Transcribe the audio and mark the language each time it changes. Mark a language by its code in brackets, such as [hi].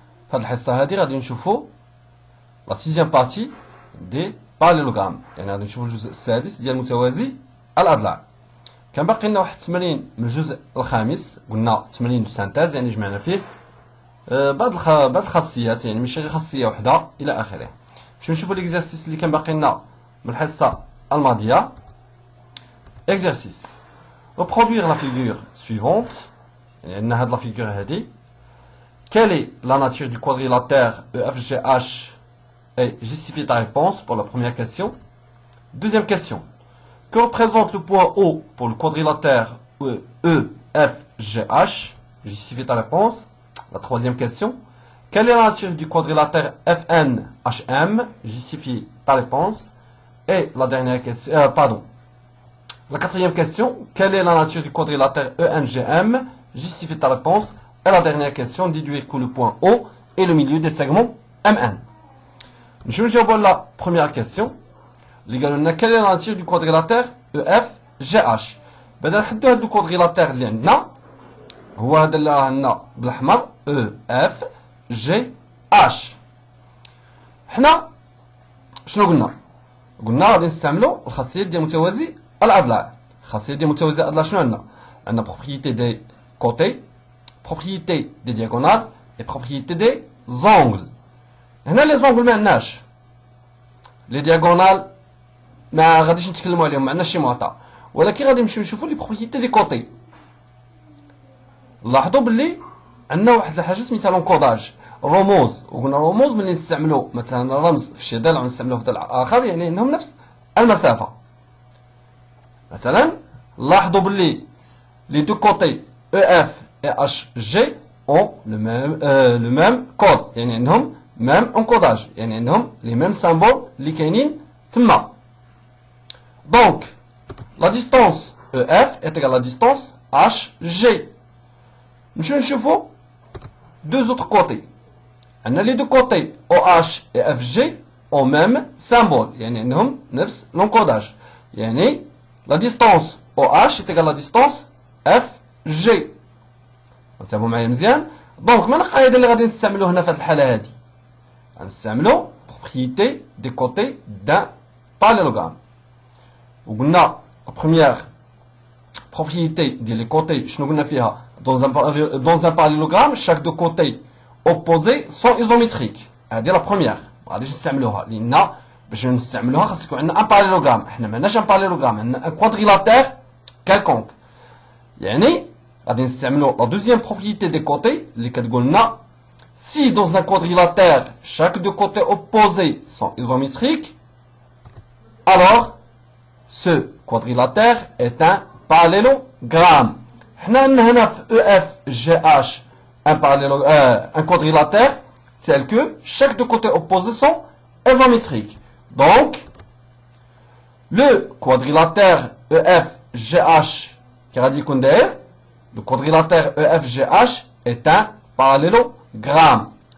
[ar] في هذه الحصة هذه غادي نشوفوا [fr] لا سيزيام بارتي دي باراليلوغرام، [ar] يعني غادي نشوفوا الجزء السادس ديال متوازي الأضلاع. كان باقي لنا واحد التمرين من الجزء الخامس، قلنا تمرين سانتاز، يعني جمعنا فيه بعض الخاصيات، يعني ماشي غير خاصية وحدة إلى آخره. باش نشوفوا ليكزارسيس اللي كان باقي لنا من الحصة الماضية. [fr] Exercice. Reproduire la figure suivante. La figure Quelle est la nature du quadrilatère EFGH et justifie ta réponse pour la première question. Deuxième question. Que représente le point O pour le quadrilatère EFGH? Justifie ta réponse. La troisième question. Quelle est la nature du quadrilatère FNHM? Justifie ta réponse. Et la dernière question. La quatrième question, quelle est la nature du quadrilatère ENGM? Justifie ta réponse. Et la dernière question, déduire que le point O est le milieu des segments MN. Je vais vous la première question. Quelle est la nature du quadrilatère EFGH? [ar] بدنا نحددوا هذا الكوادريلاتير اللي عندنا هو هذا اللي راه عندنا بالاحمر EFGH. حنا شنو قلنا غادي نستعملوا الخاصيه ديال متوازي الأضلاع. خاصية ديال متوازي الأضلاع شنو عندنا [fr] بروبريتي دي كوتي، بروبريتي دي دياغونال، اي بروبريتي دي زونغل. [ar] هنا لي زونغل ما عندناش، لي دياغونال ما غاديش نتكلموا عليهم، ما عندناش شي معطى، ولكن غادي نمشيو نشوفوا لي بروبريتي دي كوتي. لاحظوا باللي عندنا واحد الحاجه سميتها لونكوداج، رموز، وقلنا رموز ملي نستعملوا مثلا رمز في شي ضلع ونستعملوه في ضلع اخر، يعني انهم نفس المسافه. مثلا لاحظوا باللي [fr] les deux côtés EF et HG ont le même code، [ar] يعني عندهم [fr] même encodage، يعني عندهم les mêmes symboles [ar] اللي كاينين تما. [fr] Donc la distance EF est égale à la distance HG. [ar] نمشيو نشوفوا [fr] deux autres côtés. عندنا les deux côtés OH et FG ont même symbole، [ar] يعني عندهم نفس [fr] l'encodage، يعني la distance OH est égale à la distance FG. [ar] انتبهوا معايا مزيان. دونك من القاعده اللي غادي نستعملو هنا في هذه الحاله هذه غنستعملو [fr] بروبريتي دي كوتي دان باراليلوغرام. [ar] وقلنا لا بروميير بروبريتي ديال لي كوتي شنو قلنا فيها؟ [fr] dans un parallélogramme chaque deux côtés opposés sont isométriques. [ar] هذه لا بروميير ما غاديش نستعملوها، لان باش نستعملوها خاص يكون عندنا ان باراليلوغرام. حنا ما عندناش ان باراليلوغرام، عندنا ان كوادريلاتير كالكونك، يعني غادي نستعملو لا دوزيام بروبريتي دي كوتي اللي كتقول لنا [fr] si dans un quadrilatère chaque deux côtés opposés sont isométriques, alors ce quadrilatère est un parallélogramme. [ar] حنا عندنا هنا في [fr] EFGH un quadrilatère tel que chaque deux côtés opposés sont isométriques. Donc, le quadrilatère EFGH, le quadrilatère EFGH est un parallélogramme.